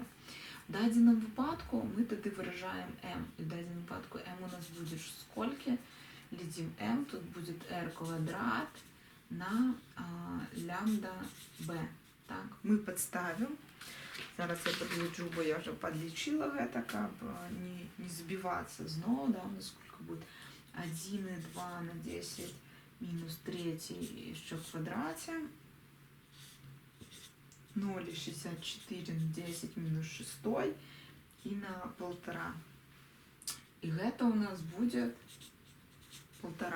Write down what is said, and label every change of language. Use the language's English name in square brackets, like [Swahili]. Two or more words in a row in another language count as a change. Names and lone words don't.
[Belarusian] В дадзеным выпадку мы тады выражаем М, і в дадзеным выпадку М у нас будзе сколькі? Глядзім М, [Russian] тут будет [Belarusian] R квадрат на лямбда Б. [Russian] Так, мы подставим. [Belarusian] Зараз я подлічу, бо я вже подлічила гэта, каб не збиваться зноў, [Russian] да, у нас сколько будет 1,2 на 10 минус 3 еще в квадрате, 0,64 на 10 минус 6 и на 1,5. И это у нас будет 1,5.